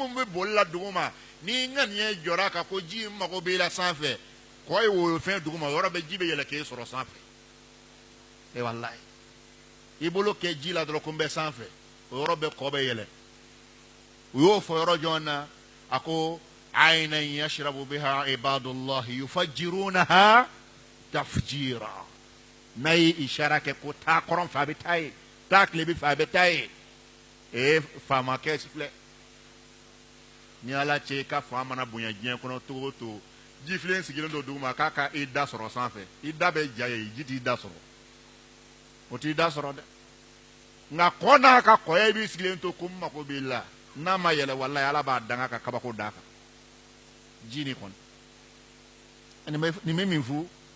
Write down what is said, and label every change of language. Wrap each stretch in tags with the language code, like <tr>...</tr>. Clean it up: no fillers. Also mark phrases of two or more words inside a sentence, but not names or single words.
<bm>min bɛ boli la duguma n'i ŋaniya jɔra kan ko ji mago b'i la sanfɛ kɔ ye wo fɛn duguma yɔrɔ bɛ ji bɛ yɛlɛ k'e sɔrɔ sanfɛ e walayi i bolo kɛ ji la dɔrɔn ko n bɛ sanfɛ o yɔrɔ bɛ kɔ bɛ yɛlɛ u y'o fɔ yɔrɔ jɔn na a ko</bm> <ar>عينا يشرب بها عباد الله يفجرونها تفجيرا</ar> <bm>n'a ye ishara kɛ ko taa kɔrɔn fɛ a bɛ taa ye taa tilebi fɛ a bɛ taa ye faamakɛ filɛ ni ala cɛ i ka fan mana bonya diɲɛ kɔnɔ togo o togo ji filen sigilen don duguma k'a ka i da sɔrɔ sanfɛ i da bɛ ja ye ji t'i da sɔrɔ o t'i da sɔrɔ dɛ nka kɔ n'a ka kɔya i b'i sigilen to ko n mago b'i la n'a ma yɛlɛ walayi ala b'a danga ka kabako d'a kan ji ni kɔni nin bɛ min fɔ</bm>